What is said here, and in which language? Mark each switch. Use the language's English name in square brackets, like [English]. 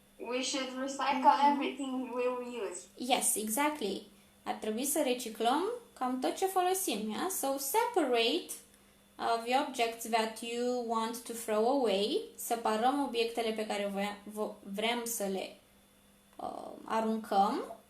[English] We should recycle everything we'll use. Yes, exactly. [Romanian] Ar trebui să reciclăm cam tot ce folosim, yeah? [English] So separate the objects that you want to throw away. [Romanian] Separăm obiectele pe care vrem să le aruncăm.